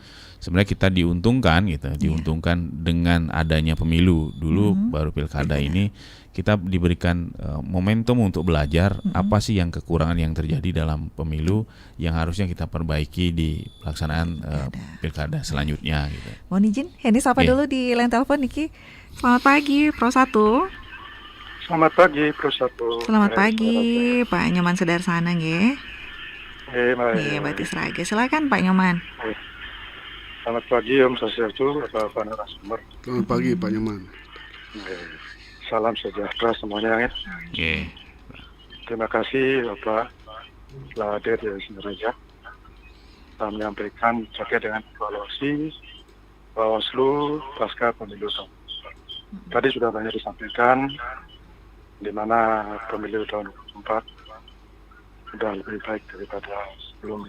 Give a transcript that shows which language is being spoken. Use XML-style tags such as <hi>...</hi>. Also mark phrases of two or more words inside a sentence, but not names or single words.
<id>Sebenarnya kita diuntungkan gitu, diuntungkan dengan adanya pemilu dulu, baru pilkada ini kita diberikan momentum untuk belajar apa sih yang kekurangan yang terjadi dalam pemilu yang harusnya kita perbaiki di pelaksanaan pilkada selanjutnya gitu. Mohon izin, Henny sapa dulu di line telepon Niki. Selamat pagi, Pro 1. Selamat pagi, Pro 1. Selamat pagi, Pak Nyoman Sudarsana nggih. Iya, Batis Raga. Silakan Pak Nyoman. Selamat pagi,</id> <ban>Om Swastiastu,</ban> <id>Bapak narasumber. Selamat pagi, Pak Nyoman. Salam sejahtera semuanya ya. Terima kasih Bapak telah hadir di Singaraja. Kita menyampaikan terkait dengan evaluasi Bawaslu pasca pemilu. Tadi sudah banyak disampaikan di mana pemilu tahun 2024 sudah lebih baik daripada sebelumnya.</id>